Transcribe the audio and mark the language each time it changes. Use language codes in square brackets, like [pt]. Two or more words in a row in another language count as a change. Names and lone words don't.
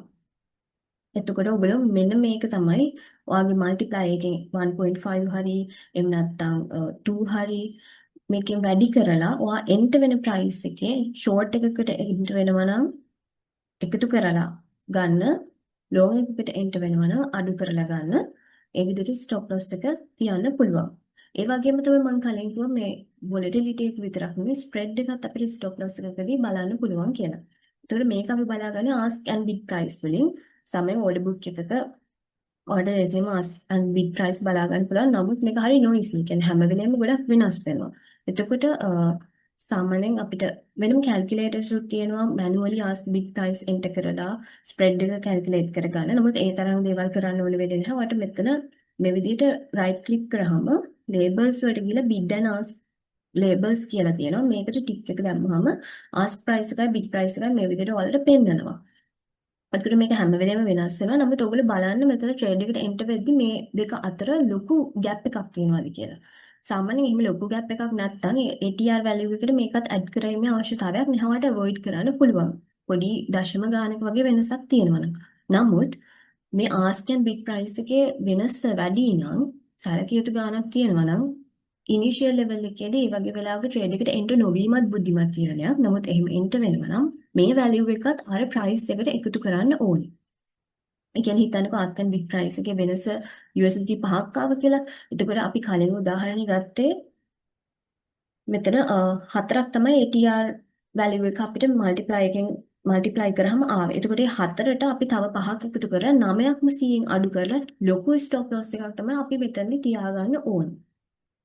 [si] එතකොට ඔයගොල්ලෝ මෙන්න මේක තමයි ඔයාගේ multiply එකෙන් 1.5 හරි එහෙම නැත්නම් 2 හරි මේකෙන් වැඩි කරලා ඔයා enter වෙන price එකේ short එකකට enter වෙනවා නම් එකතු කරලා ගන්න long එකකට enter වෙනවා නම් අඩු කරලා ගන්න ඒ විදිහට [en] stop loss [si] එක තියන්න පුළුවන්. ඒ වගේම තමයි මම කලින් කිව්වා මේ volatility එක විතරක් නෙවෙයි spread එකත් අපිට [en] stop loss [si] එකකදී බලන්න පුළුවන් කියලා. ඒතකොට මේක අපි බලාගන්නේ [en] ask and bid price [si] වලින් සමේ [en] order book [si] එකක [en] order resume ask and bid price [si] බලා ගන්න පුළුවන්. නමුත් මේක හරි noisy. කියන්නේ හැම වෙලේම ගොඩක් වෙනස් වෙනවා. එතකොට සාමාන්‍යයෙන් අපිට වෙනම calculators උත් තියෙනවා [en] manually ask bid price enter [si] කරලා spread එක calculate කරගන්න. නමුත් ඒ තරම් දේවල් කරන්න ඕන වෙන්නේ නැහැ. ඔයාලට මෙතන මේ විදිහට [en] right click [si] කරාම labels වලට ගිහලා [en] bid and ask labels [si] කියලා තියෙනවා. මේකට tick එක දැම්මහම [en] ask price [si] එකයි [en] bid price [si] එකයි මේ විදිහට ඔයාලට පෙන්නනවා. අතට මේක හැම වෙලේම වෙනස් වෙනවා. නමුත් ඔයගොල්ලෝ බලන්න මෙතන trade එකට enter වෙද්දි මේ දෙක අතර ලොකු gap එකක් තියෙනවාද කියලා. සාමාන්‍යයෙන් එහෙම ලොකු gap එකක් නැත්නම් [en] ATR value [si] එකට මේකත් add කිරීමේ අවශ්‍යතාවයක් නැහවට avoid කරන්න පුළුවන්. පොඩි දශම ගානක වගේ වෙනසක් තියෙනවා නම්. නමුත් මේ [en] ask and bid price [si] එකේ වෙනස වැඩි නම් සැලකිය යුතු ගානක් තියෙනවා නම් [en] initial level [si] එකේදී මේ වගේ වෙලාවක trade එකට enter නොවීමත් බුද්ධිමත් තීරණයක්. නමුත් එහෙම enter වෙනවා නම් මේ value එකත් අර price එකට එකතු කරන්න ඕනේ. ඒ කියන්නේ හිතන්නකෝ [en] ask and bid price [si] එකේ වෙනස USD 5ක් ආව කියලා. එතකොට අපි කලින් උදාහරණي ගත්තේ මෙතන 4ක් තමයි [en] ATR value [si] එක අපිට multiply කරාම ආවේ. එතකොට මේ 4ට අපි තව 5ක් එකතු කරලා 9ක්ම 100න් අඩු කරලා ලොකු [en] stop loss [si] එකක් තමයි අපි මෙතනදී තියාගන්න ඕනේ.